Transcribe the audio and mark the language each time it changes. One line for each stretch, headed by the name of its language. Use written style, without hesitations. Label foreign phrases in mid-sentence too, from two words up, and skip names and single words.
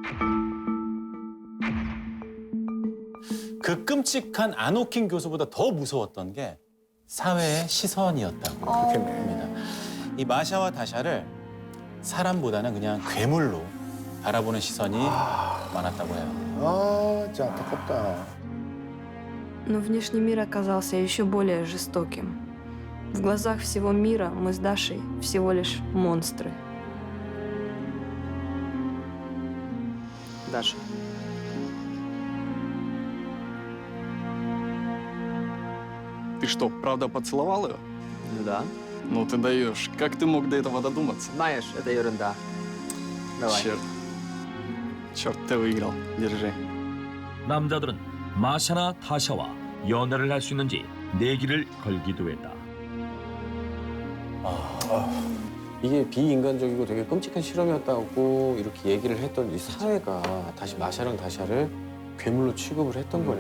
Korean: 그 끔찍한 아노킨 교수보다 더 무서웠던 게 사회의 시선이었다고 합니다. 이 마샤와 다샤를 사람보다는 그냥 괴물로 바라보는 시선이 많았다고 해요. 아, 진짜 안타깝다.
Russian: Но внешний мир оказался еще более жестоким. В глазах всего мира мы с Дашей всего лишь монстры. Даша. Ты что, правда поцеловал ее? Да. Ну ты даешь. Как ты мог до этого додуматься? Знаешь, это ерунда. Давай. Черт. Черт, ты выиграл. Держи.
Korean: 남자들은 마샤나 다샤와 연애를 할 수 있는지 내기를 걸기도 했다. 이게 비인간적이고 되게 끔찍한 실험이었다고 이렇게 얘기를 했던 이 사회가 다시 마샤랑 다샤를 괴물로 취급을 했던 거네요.